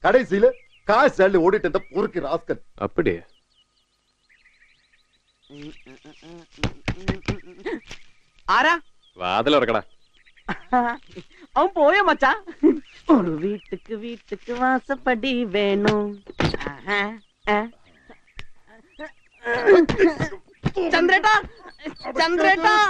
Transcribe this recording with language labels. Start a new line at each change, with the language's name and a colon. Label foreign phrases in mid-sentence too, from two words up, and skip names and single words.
Tamil: கடைசியில காசு அள்ளி ஓடிட்டு இருந்த பொறுக்கி ராஸ்கல். அப்படியே
Malayalam: ആരാ? വാതിലൊറക്കടാ. അവൻ പോയോ മച്ചാ? ഒരു വീട്ടുക്ക് വാസപ്പടി വേണു. ചന്ദ്രേട്ടാ, ചന്ദ്രേട്ടാ,